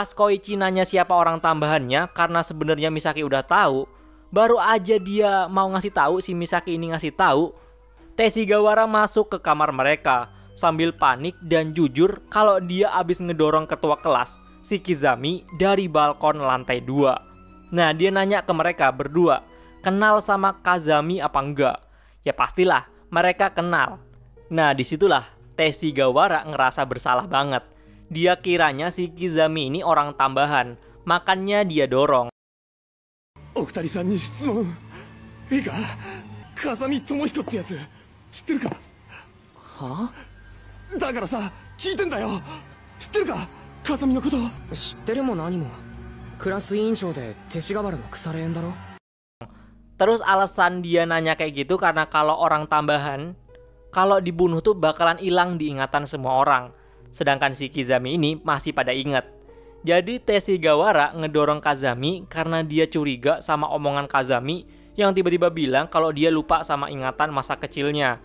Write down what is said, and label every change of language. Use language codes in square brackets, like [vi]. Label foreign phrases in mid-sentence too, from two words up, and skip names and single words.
[id] Pas Koichi nanya siapa orang tambahannya, karena sebenarnya Misaki udah tahu, baru aja dia mau ngasih tahu, si Misaki ini ngasih tahu, Teshigawara masuk ke kamar mereka sambil panik dan jujur kalau dia abis ngedorong ketua kelas, si Kizami, dari balkon lantai 2. Nah, dia nanya ke mereka berdua, kenal sama Kazami apa enggak? Ya pastilah, mereka kenal. Nah, disitulah Teshigawara ngerasa bersalah banget. Dia kiranya si Kizami ini orang tambahan, makanya dia dorong. [ja] お二人さんに質問。いいか、風見智彦ってやつ知ってるか？は？だからさ、聞いてんだよ。知ってるか？風見のこと。知ってるも何も。クラス委員長で勅使河原の腐れ縁だろ。 [id] Terus alasan dia nanya kayak gitu karena kalau orang tambahan, kalau dibunuh tuh bakalan hilang diingatan semua orang. Sedangkan si Kizami ini masih pada ingat. Jadi Teshigawara ngedorong Kazami karena dia curiga sama omongan Kazami yang tiba-tiba bilang kalau dia lupa sama ingatan masa kecilnya.